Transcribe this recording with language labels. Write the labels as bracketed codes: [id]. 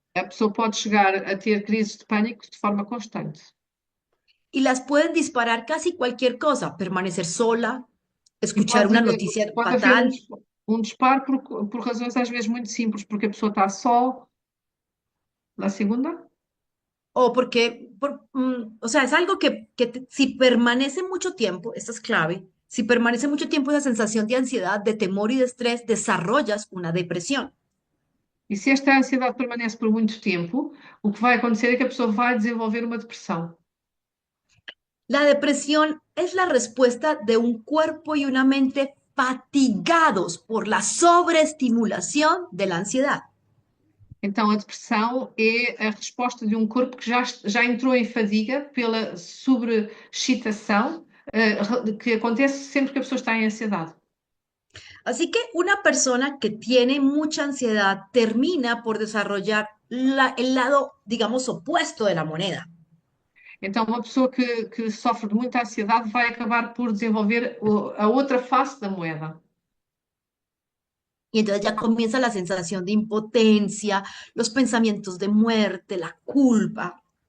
[pt] a pessoa pode chegar a ter crises de pânico de forma constante. [es] Y las pueden disparar casi cualquier cosa, permanecer sola, [pt] E [es] escuchar una noticia [pt] pode haver [es] fatal, [pt] Um disparo por razões às vezes muito simples, porque a pessoa está só. [es] La segunda. O porque, o sea, es algo que si permanece mucho tiempo, esta es clave, si permanece mucho tiempo esa sensación de ansiedad, de temor y de estrés, desarrollas una depresión. [pt] E se esta ansiedade permanece por muito tempo, o que vai acontecer é que a pessoa vai desenvolver uma depressão. [es] La depresión es la respuesta de un cuerpo y una mente fatigados por la sobreestimulación de la ansiedad. [pt] Então, a depressão é a resposta de um corpo que já entrou em fadiga pela sobreexcitação, que acontece sempre que a pessoa está em ansiedade. [es] Así que una persona que tiene mucha ansiedad termina por desarrollar el lado, digamos, opuesto de la moneda. [pt] Então, uma pessoa que sofre de muita ansiedade vai acabar por desenvolver a outra face da moeda. [es] Y entonces ya comienza la sensación de impotencia, los pensamientos de muerte, la culpa.